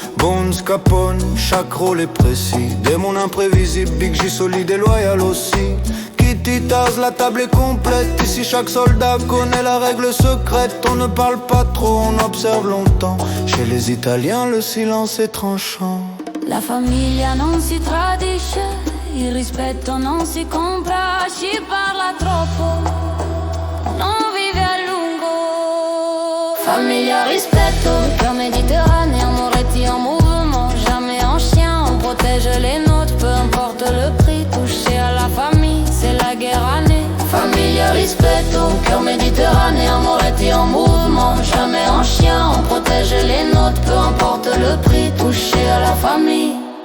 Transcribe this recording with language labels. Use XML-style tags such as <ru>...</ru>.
<fr>Bones, Capone, chaque rôle est précis. Démon imprévisible, Big J solide et loyal aussi. Taz, la table est complète. Ici chaque soldat connaît la règle secrète. On ne parle pas trop, on observe longtemps. Chez les Italiens le silence est tranchant.</fr> <it>La famiglia non si tradisce, il rispetto non si compra. Si parla troppo, non vive a lungo. Famiglia rispetto,</it> <fr>cœur méditerranéen, Moretti en mouvement. Jamais en chien, on protège les nôtres. Peu importe le prix, touché à la famille, c'est la guerre année.</fr> <it>Famiglia rispetto,</it> <fr>cœur méditerranéen, Moretti en mouvement. Jamais en chien, on protège les nôtres. Peu importe le prix, touché à la famille,</fr>